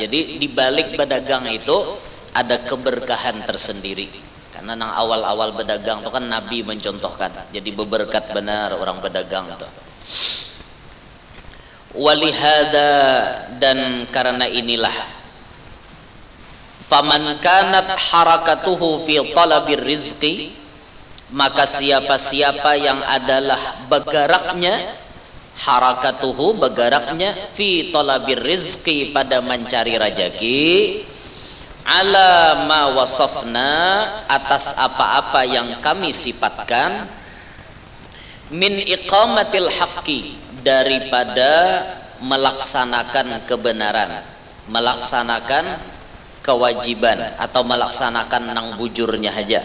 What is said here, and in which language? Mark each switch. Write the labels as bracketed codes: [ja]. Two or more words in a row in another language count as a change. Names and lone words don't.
[bjn] Jadi di balik berdagang itu ada keberkahan tersendiri. Karena nang awal-awal berdagang itu kan Nabi mencontohkan. Jadi berberkat benar orang berdagang itu. Walihada, dan karena inilah [ar] فمن كانت حركته في طلب الرزق, [bjn] maka siapa-siapa yang adalah bergeraknya, harakatuhu bergeraknya, [ar] في طلب الرزق [bjn] pada mencari rezeki, [ar] على ما وصفنا [bjn] atas apa-apa yang kami sifatkan, [ar] من إقامة الحق [bjn] daripada melaksanakan kebenaran, melaksanakan kewajiban atau melaksanakan nang bujurnya aja.